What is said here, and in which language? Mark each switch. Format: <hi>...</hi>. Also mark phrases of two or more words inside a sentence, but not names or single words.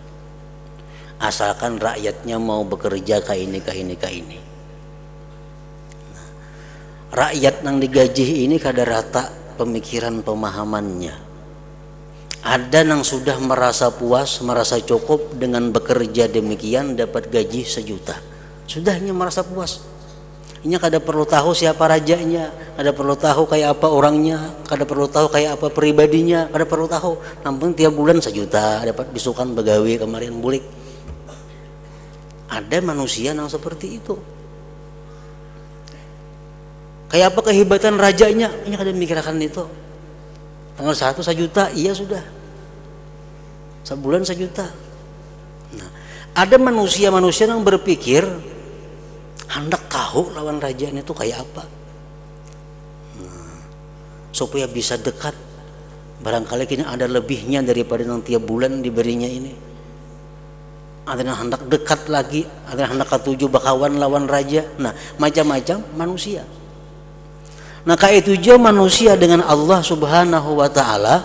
<id>Asalkan rakyatnya mau bekerja kayak ini.</id> <bjn>Nah, rakyat yang digaji ini kada rata pemikiran pemahamannya.</bjn> <id>Ada yang sudah merasa puas, merasa cukup dengan bekerja demikian dapat gaji 1 juta. Sudahnya merasa puas.</id> <bjn>Ini kada perlu tahu siapa rajanya, kada perlu tahu kayak apa orangnya, kada perlu tahu kayak apa pribadinya, kada perlu tahu. Namun tiap bulan 1 juta dapat bisukan begawi kemarin bulik.</bjn> <id>Ada manusia yang seperti itu. Kayak apa kehebatan rajanya?</id> <bjn>Ini kada mikirkan itu. Tanggal 1 juta, iya sudah.</bjn> <id>Sebulan 1 juta.</id> <bjn>Nah, ada manusia-manusia yang berpikir hendak tahu lawan rajanya itu kayak apa.</bjn> <id>Nah, supaya bisa dekat. Barangkali kini ada lebihnya daripada yang tiap bulan diberinya ini.</id> <bjn>Ada yang hendak dekat lagi, ada yang hendak ketujuh bakawan lawan raja.</bjn> <id>Nah, macam-macam manusia. Nah, kayak itu juga manusia dengan Allah</id> <ar>سبحانه وتعالى.</ar>